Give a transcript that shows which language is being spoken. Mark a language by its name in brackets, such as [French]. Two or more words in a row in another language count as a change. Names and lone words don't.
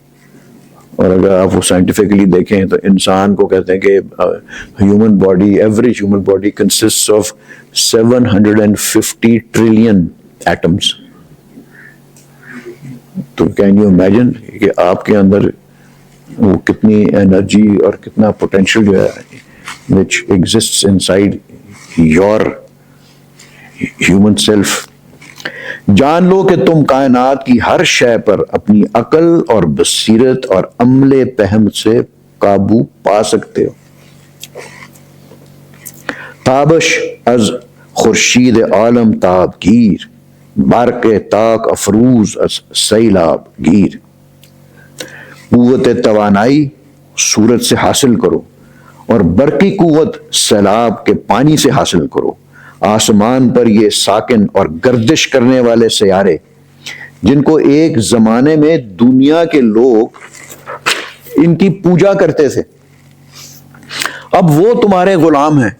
[Urdu] اور اگر آپ وہ سائنٹیفکلی دیکھیں تو انسان کو کہتے ہیں کہ [English] human body, average human body consist of 750 trillion atoms. [Urdu] تو [English] can you imagine [Urdu] کہ آپ کے اندر وہ کتنی انرجی اور کتنا پوٹینشیل جو ہے [English] which exists inside your human self. [Urdu] جان لو کہ تم کائنات کی ہر شے پر اپنی عقل اور بصیرت اور عمل پہم سے قابو پا سکتے ہو. [Persian] تابش از خورشید عالم تاب گیر، برق تاک افروز از سیلاب گیر. [Urdu] قوت توانائی سورج سے حاصل کرو اور برقی قوت سیلاب کے پانی سے حاصل کرو. آسمان پر یہ ساکن اور گردش کرنے والے سیارے جن کو ایک زمانے میں دنیا کے لوگ ان کی پوجا کرتے تھے، اب وہ تمہارے غلام ہیں.